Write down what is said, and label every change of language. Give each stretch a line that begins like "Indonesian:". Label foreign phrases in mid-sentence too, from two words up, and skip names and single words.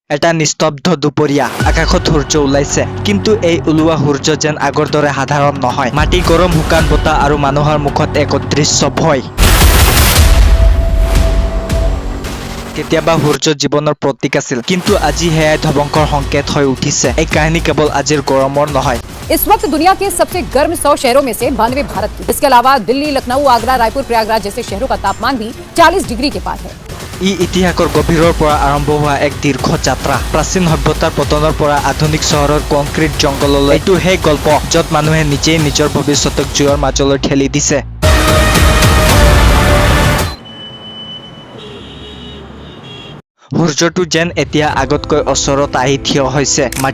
Assamese: এটা নিস্তব্ধ দুপৰীয়া আকাশত সূৰ্য ওলাইছে কিন্তু এই ওলোৱা সূৰ্য যেন আগৰ দৰে সাধাৰণ নহয় মাটি গৰম শুকান বতাহ আৰু মানুহৰ মুখত এক অদৃশ্য ভয় কেতিয়াবা সূৰ্য জীৱনৰ প্ৰতীক আছিল কিন্তু আজি হেয়াই ধ্বংসৰ সংকেত হৈ উঠিছে এই কাহিনী কেৱল আজিৰ গৰমৰ নহয়
Hindi: इस वक्त दुनिया के सबसे गर्म 100 शहरों में से 92 भारत की। इसके अलावा दिल्ली, लखनऊ, आगरा, रायपुर, प्रयागराज जैसे शहरों का तापमान भी 40 डिग्री के पार है।
Assamese: ই ইতিহাসৰ গভীৰৰ পৰা আৰম্ভ হোৱা এক দীৰ্ঘ যাত্ৰা প্ৰাচীন সভ্যতাৰ পতনৰ পৰা আধুনিক চহৰৰ কংক্ৰিট জংগললৈ এইটো সেই গল্প য'ত মানুহে নিজেই নিজৰ ভৱিষ্যতক জুইৰ মাজলৈ ঠেলি দিছে সূৰ্যটো যেন এতিয়া আগতকৈ ওচৰত আহি থিয় হৈছে মাটি